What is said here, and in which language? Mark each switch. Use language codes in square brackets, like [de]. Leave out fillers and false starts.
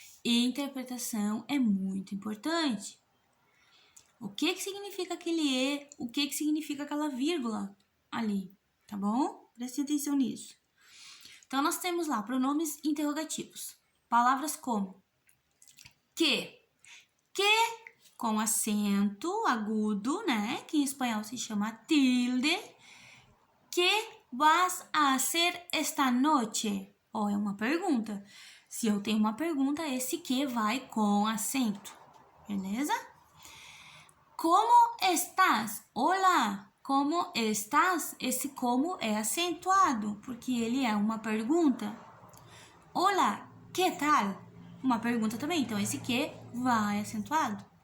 [pt] Interpretação é muito importante. O que significa aquele E, o que significa aquela vírgula ali, tá bom? Preste atenção nisso. Então, nós temos lá pronomes interrogativos. Palavras como que com acento agudo, né? Que em espanhol se chama tilde. [es] Que vas a hacer esta noche? [pt] Ó, é uma pergunta. Se eu tenho uma pergunta, esse que vai com acento, beleza? [es] Como estás? Olá! Como estás? [pt] Esse como é acentuado, porque ele é uma pergunta. [es] Olá, que tal? [pt] Uma pergunta também, então esse que vai acentuado.